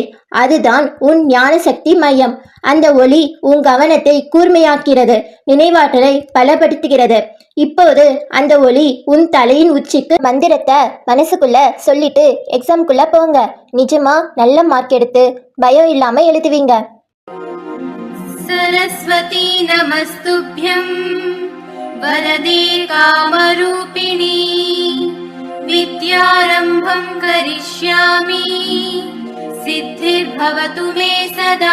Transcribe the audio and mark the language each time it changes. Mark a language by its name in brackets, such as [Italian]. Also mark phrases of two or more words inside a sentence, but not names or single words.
[Tamil] அதுதான் உன் ஞான சக்தி மையம். அந்த ஒளி உன் கவனத்தை கூர்மையாக்கிறது, நினைவாற்றலை பலப்படுத்துகிறது. இப்போது அந்த ஒளி உன் தலையின் உச்சிக்கு மந்திரத்தை மனசுக்குள்ள சொல்லிட்டு எக்ஸாம்குள்ள போங்க. நிஜமா நல்ல மார்க் எடுத்து பயம் இல்லாம எழுதுவீங்க. [Sanskrit] सरस्वती नमस्तुभ्यं वरदे कामरूपिणी विद्यारम्भं करिष्यामि सिद्धिर्भवतु मे सदा।